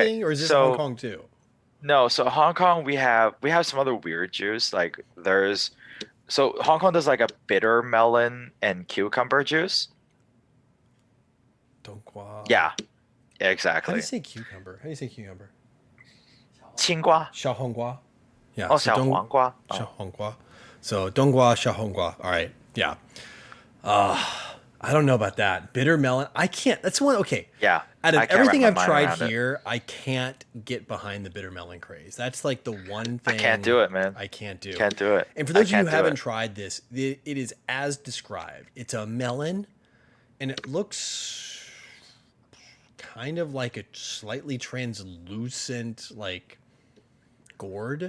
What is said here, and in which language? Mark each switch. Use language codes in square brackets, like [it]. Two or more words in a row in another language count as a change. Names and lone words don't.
[en] thing, or is this so- Hong Kong too? No, so Hong Kong we have some other weird juice. Like Hong Kong does like a bitter melon and cucumber juice. Dongguo. Yeah, How do exactly. you say cucumber? How do you say cucumber? 青瓜. Xiaohonggua. Yeah. Oh, so dong- 小黄瓜. Oh. Xiaohonggua. So Dongguo, Xiaohonggua. All right. Yeah. I don't know about that. Bitter melon. I can't. That's one. Okay. Yeah. Out of I can't everything wrap I've my mind tried around it. here, I can't get behind the bitter melon craze. That's like the one I thing can't do it, man. I can't do. Can't do it. And for I those of you who can't do haven't it. tried this, it is as described. It's a melon, and it looks kind of like a slightly translucent, like gourd.